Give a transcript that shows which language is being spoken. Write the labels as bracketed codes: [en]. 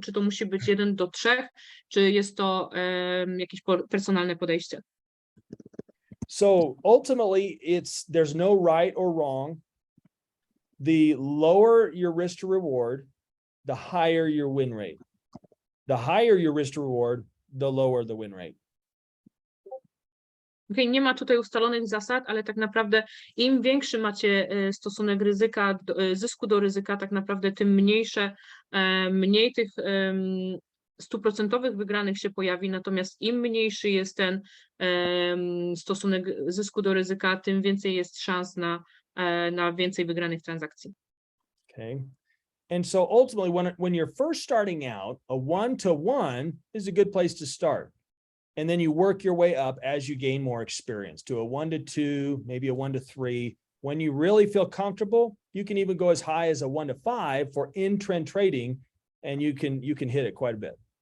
[pl] Czy to musi być 1 do 3, czy jest to jakieś personalne podejście? [en] So ultimately, there's no right or wrong. The lower your risk to reward, the higher your win rate. The higher your risk to reward, the lower the win rate. [pl] Okej, nie ma tutaj ustalonych zasad, ale tak naprawdę im większy macie stosunek ryzyka, zysku do ryzyka, tak naprawdę tym mniej tych 100% wygranych się pojawi, natomiast im mniejszy jest ten stosunek zysku do ryzyka, tym więcej jest szans na więcej wygranych transakcji. [en] Okay. And so ultimately, when you're first starting out, a 1 to 1 is a good place to start. And then you work your way up as you gain more experience to a 1 to 2, maybe a 1 to 3. When you really feel comfortable, you can even go as high as a 1 to 5 for in-trend trading, and you can hit it quite a bit.